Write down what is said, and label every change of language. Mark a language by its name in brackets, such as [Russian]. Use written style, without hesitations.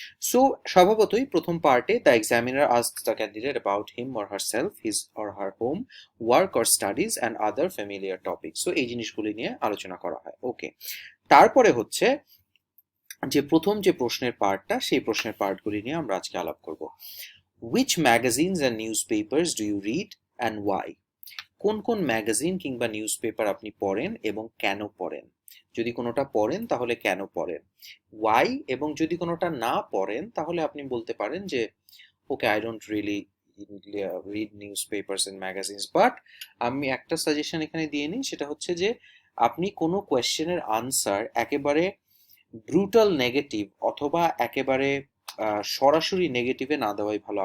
[English] so [Bangla] স্বভাবতই প্রথম [English] পার্টে the examiner asks the candidate about him or herself, his or her home, work or studies and other familiar topic. [Bangla] So এই জিনিসগুলি নিয়ে আলোচনা করা হয়। ওকে, তারপরে হচ্ছে যে প্রথম যে প্রশ্নের পার্টটা, সেই প্রশ্নের পার্টগুলি নিয়ে আমরা আজকে আলাপ করব। [English] Which magazines and newspapers do you read and why? [Bangla] কোন কোন ম্যাগাজিন কিংবা নিউজ পেপার আপনি পড়েন এবং কেন পড়েন? যদি কোনোটা পড়েন তাহলে কেন পড়েন? ওয়াই, এবং যদি কোনোটা না পড়েন তাহলে আপনি বলতে পারেন যে ওকে, [English] I don't really read news papers and magazines, [Bangla] but আমি একটা সাজেশন এখানে দিয়ে নিই, সেটা হচ্ছে যে আপনি কোনো কোয়েশ্চেনের আনসার একেবারে ব্রুটাল নেগেটিভ অথবা একেবারে সরাসরি নেগেটিভে না দেওয়াই ভালো।